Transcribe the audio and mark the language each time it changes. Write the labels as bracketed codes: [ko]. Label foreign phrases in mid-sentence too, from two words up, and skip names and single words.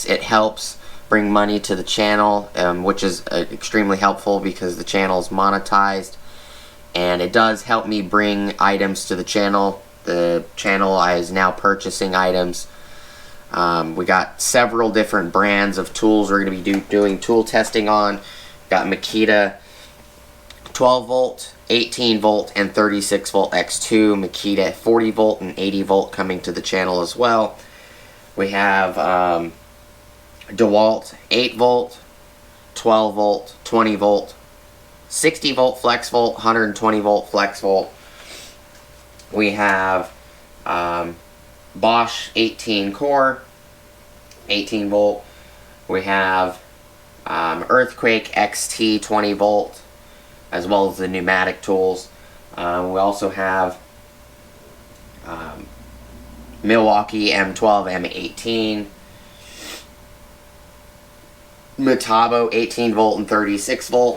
[en] It helps bring money to the channel, which is extremely helpful because the channel is monetized, and it does help me bring items to the channel. The channel is now purchasing items. We got several different brands of tools we're going to be doing tool testing on. Got Makita 12 volt, 18 volt, and 36 volt X2. Makita 40 volt and 80 volt coming to the channel as well. We have DeWalt 8 volt, 12 volt, 20 volt, 60 volt flex volt, 120 volt flex volt. We have Bosch 18 core, 18 volt. We have Earthquake XT 20 volt, as well as the pneumatic tools. We also have Milwaukee M12, M18, Metabo 18 volt and 36 volt.